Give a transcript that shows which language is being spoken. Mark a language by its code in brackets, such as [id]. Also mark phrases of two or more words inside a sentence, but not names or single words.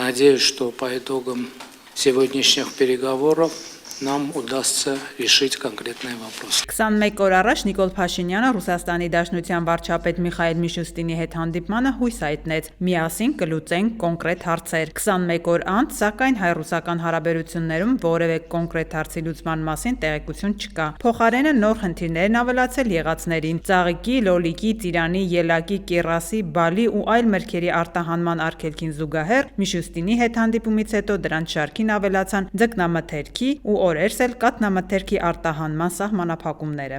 [ru] надеюсь, что по итогам сегодняшних переговоров нам удастся решить конкретные вопросы. [hy] 21 օր առաջ Նիկոլ Փաշինյանը Ռուսաստանի Դաշնության վարչապետ Միխայել Միշուստինի հետ հանդիպմանը հույս հայտնեց. միասին կլուծենք կոնկրետ հարցեր։ 21 օր անց, սակայն հայ-ռուսական հարաբերություններում որևէ կոնկրետ հարցի լուծման մասին տեղեկություն չկա։ Փոխարենը նոր խնդիրներ են ավելացել եղածներին՝ ծաղիկի, լոլիկի, ծիրանի, ելակի, կեռասի, բալի ու այլ մրգերի արտահանման արգելքին զուգահեռ Միշուստինի հետ հանդիպումից հետո դրանց շարքին ավելացան ձկնամթերքի ու օրերս էլ կաթնամթերքի արտահանման սահմանափակումները։